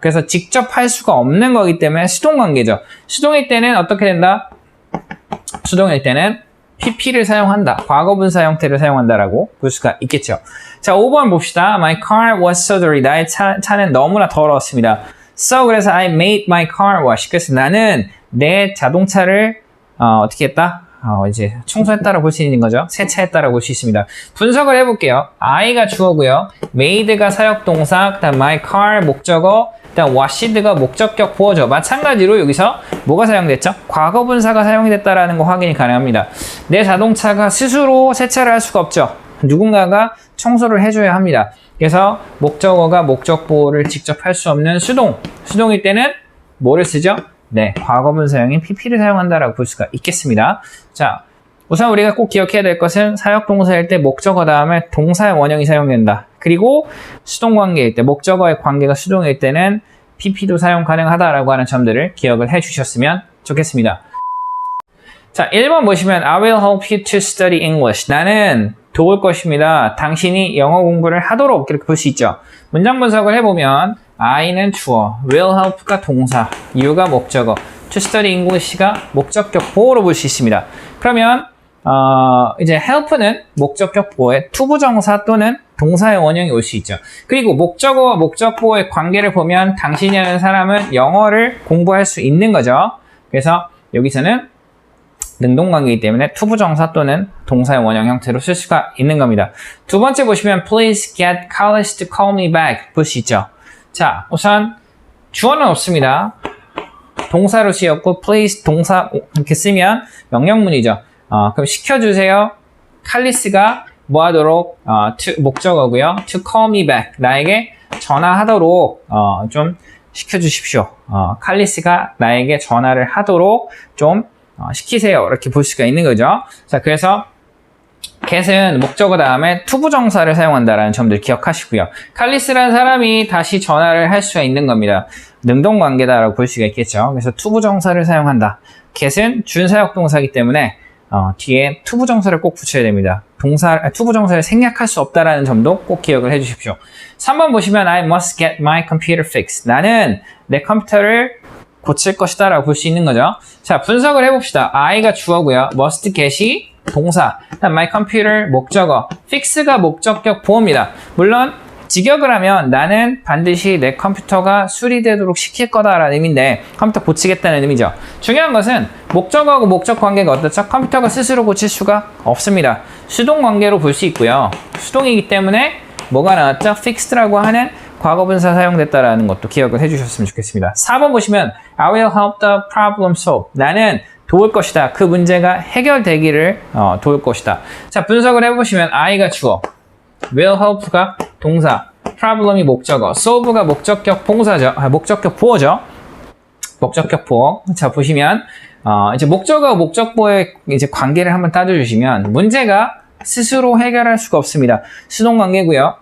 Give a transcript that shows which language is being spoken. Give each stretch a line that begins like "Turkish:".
Korean: 그래서 직접 할 수가 없는 거기 때문에 수동관계죠. 수동일 때는 어떻게 된다? 수동일 때는 pp를 사용한다. 과거분사 형태를 사용한다라고 볼 수가 있겠죠. 자, 5번 봅시다.
English: My car was so dirty.
Korean: 나의 차는 너무나 더러웠습니다.
English: So,
Korean: 그래서
English: I made my car wash.
Korean: 그래서 나는 내 자동차를 어떻게 했다? 이제 청소했다라고 볼 수 있는 거죠. 세차했다라고 볼 수 있습니다. 분석을 해볼게요. I가 주어고요. made가 사역동사, 그다음 my car 목적어, 그다음 washed가 목적격 보어죠. 마찬가지로 여기서 뭐가 사용됐죠? 과거분사가 사용이 됐다라는 거 확인이 가능합니다. 내 자동차가 스스로 세차를 할 수가 없죠. 누군가가 청소를 해줘야 합니다. 그래서 목적어가 목적 보어를 직접 할 수 없는 수동일 때는 뭐를 쓰죠? 네, 과거분사형인 pp를 사용한다라고 볼 수가 있겠습니다. 자, 우선 우리가 꼭 기억해야 될 것은 사역동사일 때 목적어 다음에 동사의 원형이 사용된다. 그리고 수동관계일 때, 목적어의 관계가 수동일 때는 pp도 사용 가능하다라고 하는 점들을 기억을 해주셨으면 좋겠습니다. 자, 1번 보시면
English: I will help you to study English.
Korean: 나는 도울 것입니다. 당신이 영어 공부를 하도록 이렇게 볼 수 있죠. 문장 분석을 해보면 I는 주어, will help가 동사, you가 목적어,
English: to study English
Korean: 가 목적격 보어로 볼 수 있습니다. 그러면 이제 help는 목적격 보어에 투부정사 또는 동사의 원형이 올 수 있죠. 그리고 목적어와 목적보어의 관계를 보면 당신이라는 사람은 영어를 공부할 수 있는 거죠. 그래서 여기서는 능동관계이기 때문에 투부정사 또는 동사의 원형 형태로 쓸 수가 있는 겁니다. 두 번째 보시면
English: Please get Carlos to call me back
Korean: 볼 수 있죠. 자, 우선 주어는 없습니다. 동사로 쓰였고 please 동사 이렇게 쓰면 명령문이죠. 그럼 시켜주세요. 칼리스가 뭐 하도록 to 목적어고요.
English: to call me back
Korean: 나에게 전화하도록 좀 시켜주십시오. 칼리스가 나에게 전화를 하도록 좀 시키세요. 이렇게 볼 수가 있는 거죠. 자, 그래서 get은 목적어 다음에 투부정사를 사용한다라는 점들 기억하시고요. 칼리스라는 사람이 다시 전화를 할 수가 있는 겁니다. 능동관계다라고 볼 수가 있겠죠. 그래서 투부정사를 사용한다. get은 준사역동사이기 때문에 뒤에 투부정사를 꼭 붙여야 됩니다. 투부정사를 생략할 수 없다라는 점도 꼭 기억을 해주십시오. 3번 보시면
English: I must get my computer fixed.
Korean: 나는 내 컴퓨터를 고칠 것이다 라고 볼 수 있는 거죠. 자, 분석을 해봅시다. I가 주어고요. must get이 동사, my computer 목적어, fix가 목적격 보어입니다. 물론 직역을 하면 나는 반드시 내 컴퓨터가 수리되도록 시킬 거다라는 의미인데 컴퓨터 고치겠다는 의미죠. 중요한 것은 목적어하고 목적 관계가 어떻죠? 컴퓨터가 스스로 고칠 수가 없습니다. 수동 관계로 볼 수 있고요. 수동이기 때문에 뭐가 나왔죠? fixed라고 하는 과거분사 사용됐다라는 것도 기억을 해주셨으면 좋겠습니다. 4번 보시면
English: I will help the problem solve.
Korean: 나는 도울 것이다. 그 문제가 해결되기를 도울 것이다. 자, 분석을 해보시면 I가 주어, will help가 동사, problem이 목적어, solve가 목적격 봉사죠. 목적격 보어죠. 목적격 보어. 자, 보시면 이제 목적어와 목적보어의 이제 관계를 한번 따져주시면 문제가 스스로 해결할 수가 없습니다. 수동 관계고요.